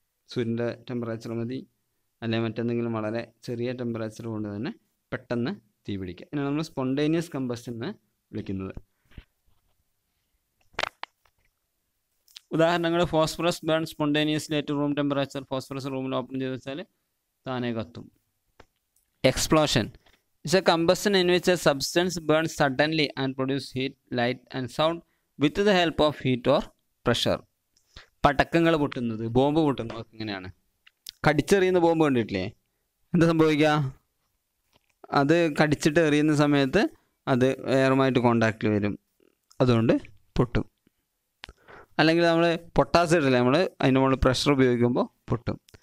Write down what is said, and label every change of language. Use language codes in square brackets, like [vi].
[ml] സൂര്യൻ്റെ ടെമ്പറേച്ചർ മതി, അല്ലെങ്കിൽ മറ്റെന്തെങ്കിലും വളരെ ചെറിയ ടെമ്പറേച്ചർ കൊണ്ട് തന്നെ പെട്ടെന്ന് തീ പിടിക്കുക. ഇതിനാണ് നമ്മൾ സ്പോണ്ടേനിയസ് കമ്പസ്റ്റൻ എന്ന് വിളിക്കുന്നത്. ഉദാഹരണങ്ങൾ: [en] Phosphorus burn spontaneously at room temperature. [ml] Phosphorus റൂമിൽ ഓപ്പൺ ചെയ്ത് വെച്ചാൽ താനേ കത്തും. [en] Explosion is a combustion in which a substance burns suddenly and produce heat, light and sound with the help of heat or pressure. [ml] പടക്കങ്ങൾ പൊട്ടുന്നത്, bomb പൊട്ടുന്നത് ഇങ്ങനെയാണ്. കടിച്ചെറിയുന്ന bomb കണ്ടിട്ടില്ലേ? എന്താ സംഭവിക്കുക? അത് കടിച്ചിട്ട് എറിയുന്ന സമയത്ത് അത് എയറുമായിട്ട് കോണ്ടാക്റ്റിൽ വരും, അതുകൊണ്ട് പൊട്ടും. അല്ലെങ്കിൽ നമ്മൾ പൊട്ടാസ് ഇടില്ലേ, നമ്മൾ അതിൻ്റെ മുകളിൽ പ്രഷർ ഉപയോഗിക്കുമ്പോൾ പൊട്ടും.